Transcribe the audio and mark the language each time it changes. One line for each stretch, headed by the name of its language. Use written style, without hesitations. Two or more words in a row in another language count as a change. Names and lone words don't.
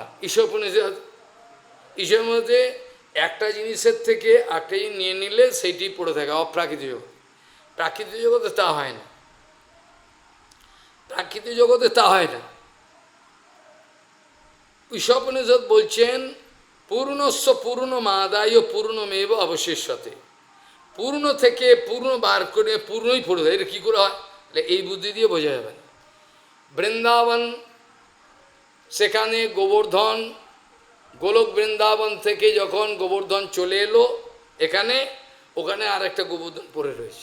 Bangla: ঈশ্বরের মধ্যে একটা জিনিসের থেকে একটা জিনিস নিয়ে নিলে সেইটি পড়ে থাকে অপ্রাকৃতিক জগৎ। প্রাকৃতিক জগতে তা হয় না, প্রাকৃতিক জগতে তা হয় না।
Sanskrit: ঈশোপনিষদ বলছেন পূর্ণস্ব পূর্ণমাদায় পূর্ণমেব অবশিষ্যতে।
Bangla: পূর্ণ থেকে পূর্ণ বার করে পূর্ণই পড়ে দেয়। এটা কী করে হয়? এই বুদ্ধি দিয়ে বোঝা যাবে না। বৃন্দাবন, সেখানে গোবর্ধন, গোলক বৃন্দাবন থেকে যখন গোবর্ধন চলে এলো এখানে, ওখানে আর একটা গোবর্ধন পড়ে রয়েছে।